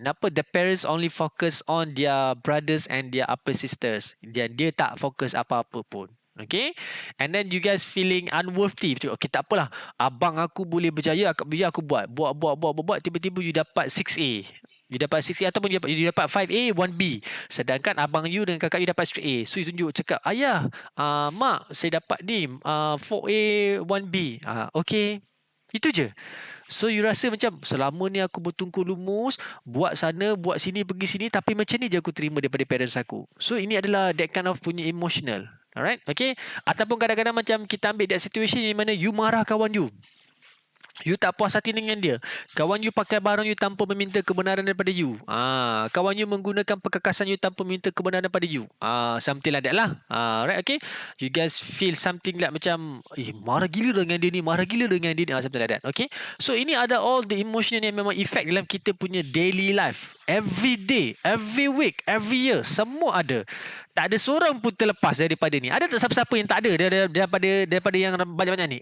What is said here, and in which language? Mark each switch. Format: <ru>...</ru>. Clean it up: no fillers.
<en>Kenapa the parents only focus on their brothers and their upper sisters.</en> <ms>Dia tak fokus apa-apa pun.</ms> <en>Okay, and then you guys feeling unworthy.</en> <ms>Okay, tak apalah, abang aku boleh berjaya, aku buat tiba-tiba you dapat 6A. You dapat 6A ataupun you dapat 5A, 1B. Sedangkan abang you dengan kakak you dapat straight A. So you tunjuk cakap, ayah, mak, saya dapat ni 4A, 1B. Okay. Itu je. So you rasa macam selama ni aku bertungku lumus, buat sana, buat sini, pergi sini, tapi macam ni je aku terima daripada parents aku. So ini adalah</ms> <en>that kind of</en> <ms>punya emotional.</ms> <en>Alright, okay.</en> <ms>Ataupun kadang-kadang macam kita ambil</ms> <en>that situation</en> <ms>di mana you marah kawan you. You tak puas hati dengan dia. Kawan you pakai barang you tanpa meminta kebenaran daripada you. Kawan you menggunakan perkakasan you tanpa meminta kebenaran daripada you.</ms> <en>Something like that lah. Right, okay. You guys feel something like</en> <ms>macam, marah gila dengan dia ni, marah gila dengan dia ni.</ms> <en>Something like that, okay. So</en> <ms>ini ada</ms> <en>all the emotion</en> <ms>yang memang</ms> <en>effect</en> <ms>dalam kita punya</ms> <en>daily life. Every day, every week, every year.</en> <ms>Semua ada. Tak ada seorang pun terlepas daripada ni. Ada tak siapa-siapa yang tak ada daripada yang banyak-banyak ni?</ms>